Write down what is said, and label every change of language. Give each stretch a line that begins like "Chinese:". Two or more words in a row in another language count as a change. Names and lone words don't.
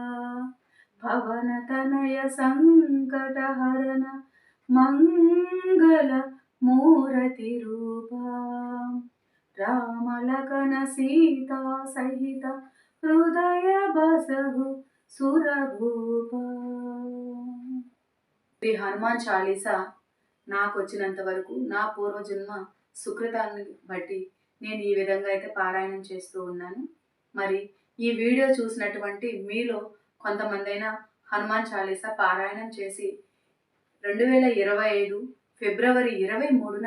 Awadhi: पवन तनय संकट हरन मंगल मूर्ति रूपा। राम लखन सीता सहित हृदय बसहु सुरभूपा।
Telugu: శ్రీ హనుమాన్ చాలీసా నాకు వచ్చినంత వరకు నా పూర్వజన్మ సుకృతాన్ని బట్టి నేను ఈ విధంగా అయితే పారాయణం చేస్తూ ఉన్నాను. మరి ఈ వీడియో చూసినటువంటి మీలో కొంతమందైనా హనుమాన్ చాలీసా పారాయణం చేసి 2025 ఫిబ్రవరి 23న